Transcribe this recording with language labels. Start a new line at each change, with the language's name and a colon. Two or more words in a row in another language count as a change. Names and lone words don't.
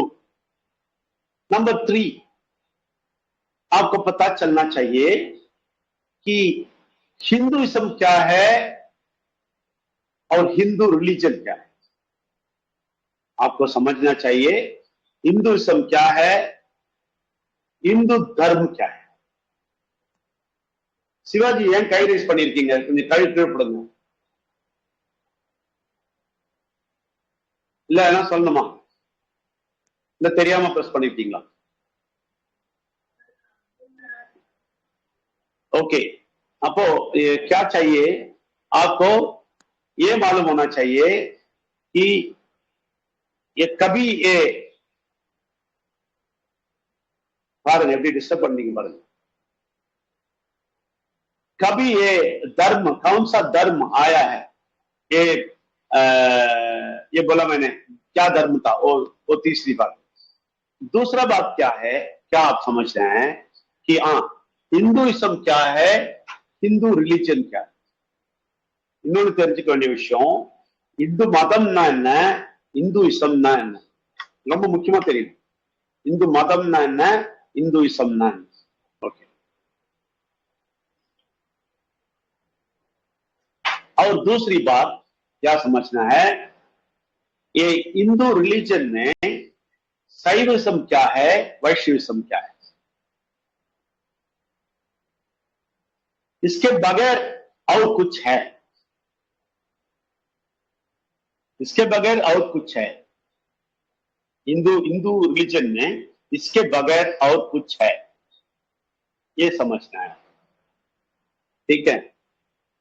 Hindi: नंबर 3 आपको पता चलना चाहिए कि हिंदुइज्म क्या है और हिंदू रिलीजन क्या है। आपको समझना चाहिए हिंदुइज्म क्या है, हिंदू धर्म क्या है।
Tamil: சிவாஜி ஏன் கை ரைஸ் பண்ணிருக்கீங்க, கொஞ்சம் கை கீழ்படுங்க, இல்ல என்ன சொல்லணுமா, இல்ல தெரியாம பிரஸ் பண்ணிருக்கீங்களா?
Hindi: ओके, அப்போ क्या चाहिए आपको, ये मालूम होना चाहिए कि ये कभी ये
Tamil: பாருங்க எப்படி டிஸ்டர்ब பண்ணீங்க பாருங்க,
Hindi: कभी ये धर्म, कौन सा धर्म आया है, ये बोला मैंने, क्या धर्म था, वो तीसरी बात। दूसरा बात क्या है, क्या आप समझ रहे हैं कि हाँ हिंदुइज्म क्या है, हिंदू रिलीजन क्या है।
Tamil: இன்னொன்று தெரிஞ்சுக்க வேண்டிய விஷயம், இந்து மதம்னா என்ன, இந்துயிசம்னா என்ன, ரொம்ப முக்கியமா தெரியும்। இந்து மதம்னா என்ன, இந்துயிசம்னா என்ன।
Hindi: ओके, और दूसरी बात क्या समझना है, ये हिंदू रिलीजन में शैविज्म क्या है, वैष्णविज्म क्या है, इसके बगैर और कुछ है, इसके बगैर और कुछ है, हिंदू रिलीजन में इसके बगैर और कुछ है, ये समझना है, ठीक है।